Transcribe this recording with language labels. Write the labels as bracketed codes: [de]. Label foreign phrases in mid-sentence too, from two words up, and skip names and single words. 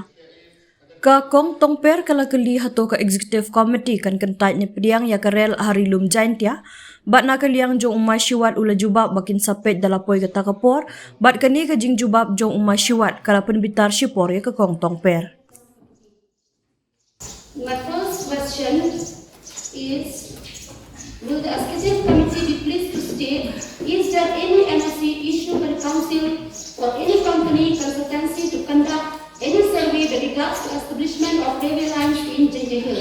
[kha] Ka kong Tongper kala keli hato ka [en] executive committee [kha] kan kentait ni pediang ya karel harilum jaintia bat na kaliang jong Uma Shiwat ula jubab bakin sapet dalapoi kata kapor bat kani ka jing jubab jong Uma Shiwat kala penbitar shipor ya ka kong Tongper. [en] My first question is, will the executive committee be pleased to state, is there any NOC issued by the council or any company consultancy to conduct any survey with regards to establishment of railway lines in JHADC?